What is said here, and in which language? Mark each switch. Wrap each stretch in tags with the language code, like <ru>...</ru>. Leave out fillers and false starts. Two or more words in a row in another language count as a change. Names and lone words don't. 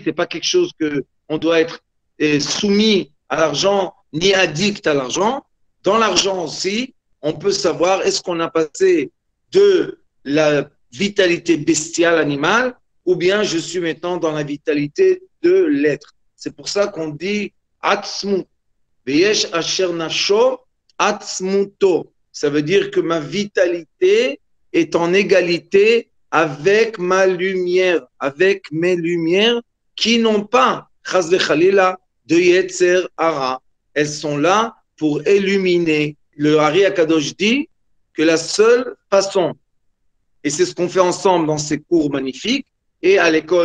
<fr>C'est pas quelque chose que on doit être soumis à l'argent ni addict à l'argent. Dans l'argent aussi, on peut savoir est-ce qu'on a passé de la vitalité bestiale animale ou bien je suis maintenant dans la vitalité de l'être. C'est pour ça qu'on dit atzmut.</fr> <he>ויש אשר נפשו עצמותו.</he> <fr>Ça veut dire que ma vitalité est en égalité avec ma lumière, avec mes lumières qui n'ont pas,</fr> <he>חס וחלילה,</he> <fr>de</fr> <he>יצר הרע.</he> <fr>elles sont là pour illuminer. Le Hari Akadosh dit que la seule façon, et c'est ce qu'on fait ensemble dans ces cours magnifiques et à l'école</fr>